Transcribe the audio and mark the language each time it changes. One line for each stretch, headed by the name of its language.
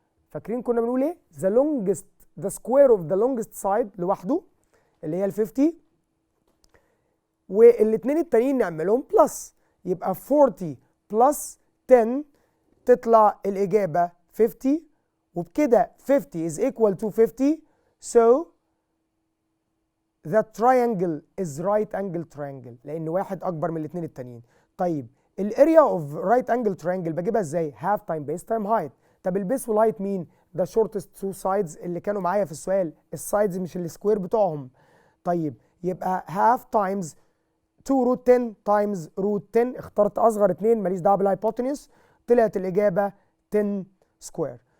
Arabic: فاكرين كنا بنقول ايه؟
English: the square of the longest side
Arabic: لوحده اللي هي ال 50، والاثنين التانيين نعملهم بلس، يبقى 40 بلس 10 تطلع الاجابه 50، وبكده
English: 50 is equal to 50. so the triangle is right angle triangle
Arabic: لان واحد اكبر من الاثنين التانيين. طيب الاريا اوف right angle triangle بجيبها ازاي؟
English: half time base time height.
Arabic: طب البيس والهايت مين؟
English: the shortest two sides
Arabic: اللي كانوا معايا في السؤال، السايدز مش السكوير بتوعهم. طيب يبقى half times 2 روت 10 times روت 10، اخترت اصغر اثنين ماليش دعوه بالهايبوتنيوس، طلعت الاجابه 10 سكوير.